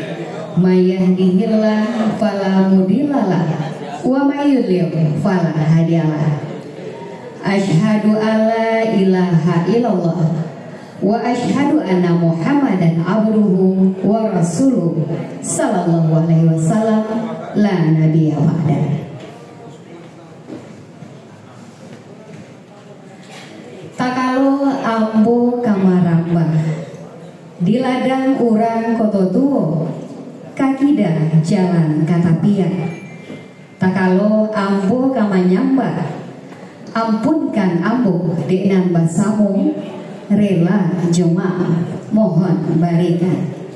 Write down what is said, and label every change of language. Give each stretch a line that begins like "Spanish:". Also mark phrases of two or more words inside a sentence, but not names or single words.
Arabic: من يهده الله فلا مضل له ومن يضلل فلا هادي له. أشهد أن لا إله إلا الله وأشهد أن محمدا عبده ورسوله صلى الله عليه وسلم لا نبي بعده.
Minangkabau: Takalo ambo kamaramba di ladang urang kototuo kakida jalan katapian. Takalo ambo kamanyamba ampunkan ambo deknan basamu rela jemaah mohon barikan.